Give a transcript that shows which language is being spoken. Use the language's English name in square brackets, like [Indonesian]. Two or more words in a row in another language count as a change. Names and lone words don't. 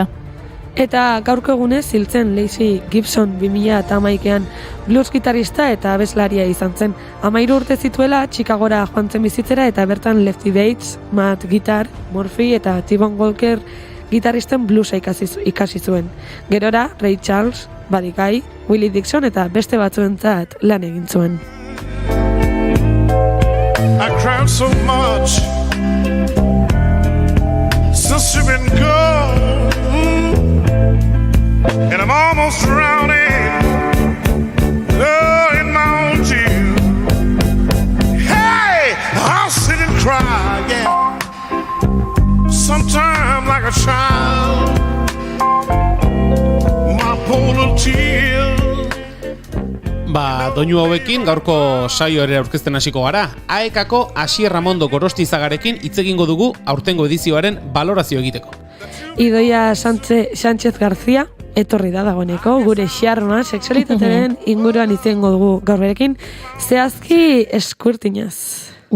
[Basque] Eta gaurko egunez hiltzen Laci Gibson 2011an blues gitarrista eta abeslaria izan zen. 13 urte zituela Chicagora joan zen bizitzera eta bertan Lefty Bates, Matt Guitar, Murphy eta T-Bone Walker gitarristen bluesa ikasi zuen. Gerora Ray Charles, Buddy Guy, Willie Dixon eta beste batzuentzat lan egin zuen. [English] I cried so much since you've been gone, and I'm almost drowning in my own tears. Hey, I'll sit and cry, yeah, sometimes like a child. My poor little tears. [Basque] Doinu hauekin gaurko saio ere aurkezten hasiko gara. AEKako Asier Ramondo Gorostizagarekin hitz egingo dugu aurtengo edizioaren balorazio egiteko. Idoia Sánchez García etorri da dagoeneko, gure xarma sexualitatearen inguruan hitz egingo dugu gaur berekin, zehazki eskurtinaz.